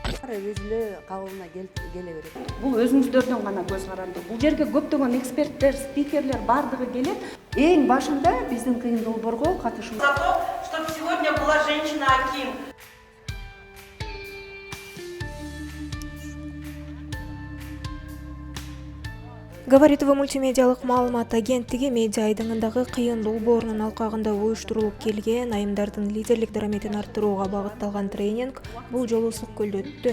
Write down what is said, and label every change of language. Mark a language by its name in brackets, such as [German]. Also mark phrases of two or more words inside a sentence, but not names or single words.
[Kyrgyz] баары өз эле кабылына келе берет. Бул өзүңүздөрдөн гана көз каранды. Бул жерге көптөгөн эксперттер, спикерлер бардыгы келет. Эң башында биздин кыйын долбоорго катышуу. [Russian] За то, чтобы сегодня была женщина-аким. [Kyrgyz] Говоритово мультимедиалык маалымат агенттиги медиа айдыңындагы кыйын долбоорунун алкагында уюштурулуп келген айымдардын лидерлик дараметин арттырууга багытталган тренинг бул жолу Ысык көлдө өттү.